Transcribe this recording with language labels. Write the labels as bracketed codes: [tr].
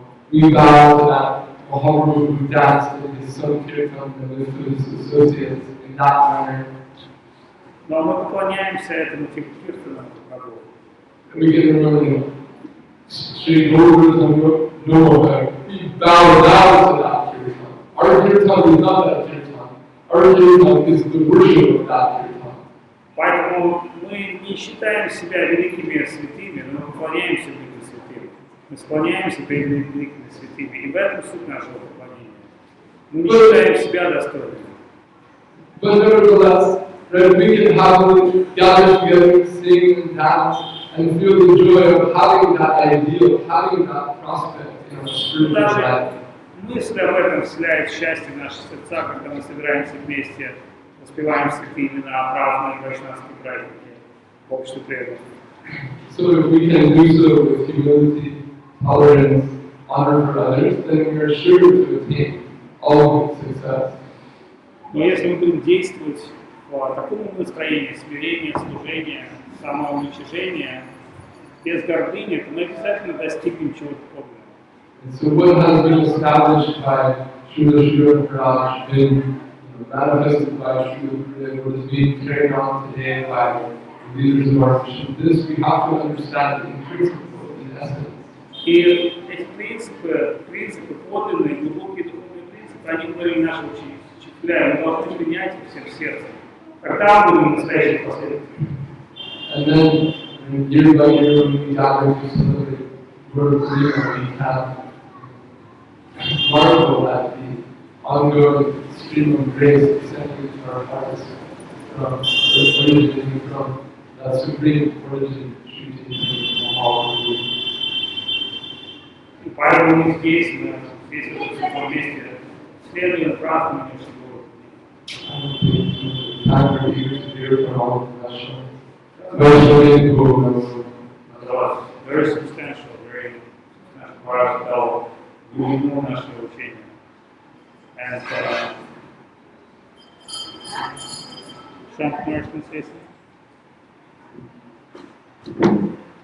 [en] We bow to that Mahaprabhu who danced in his Sankirtan and with his associates in that manner. [ru] Но мы поклоняемся этому типу киртана Прабху. [en] We get to remember Sri Gaura-Purniма, we bow down to that kirtan. Our kirtan is not that kirtan. Our kirtan is the worship of that kirtan. [ru] Поэтому мы не считаем себя великими святыми, но мы поклоняемся великим святым. Мы склоняемся перед великими святыми. И в этом суть нашего поклонения. Мы не считаем себя достойными. [en] But nevertheless, right, we can happily gather together, sing and dance, and feel the joy of having that ideal, having that prospect in our spiritual life. [ru] Мысль об этом вселяет счастье в наши сердца, когда мы собираемся вместе, воспеваем святые имена, празднуем вайшнавские праздники в обществе преданных. [en] So if we can do so with humility, tolerance, honor for others, then we are sure to attain all success. [ru] Но если мы будем действовать по такому настроению, смирения, служения, самоуничижения, без гордыни, то мы обязательно достигнем чего-то подобного. [en] And so what has been established by Srila Praj, been manifested by Srila Gurudev, what is being carried on today by the leaders of our mission, this we have to understand in principle, in essence. [ru] И эти принципы подлинные, глубокие духовные принципы, они были наши учителя, мы должны принять их всем сердцем. Тогда мы будем настоящими последователями. [en] And then, year by year, when we gather to celebrate Gaura-Purnima, we have marvel at the ongoing stream of grace descending to our hearts from originating from that supreme origin, Shri Chaitanya Mahaprabhu. [ru] И поэтому мы здесь в этом месте, следуем празднованию всего. [en] Time for you to hear from all of the Vaishnavas who Very substantial for us to tell [ru] глубину нашего учения. [en] And something else can say something?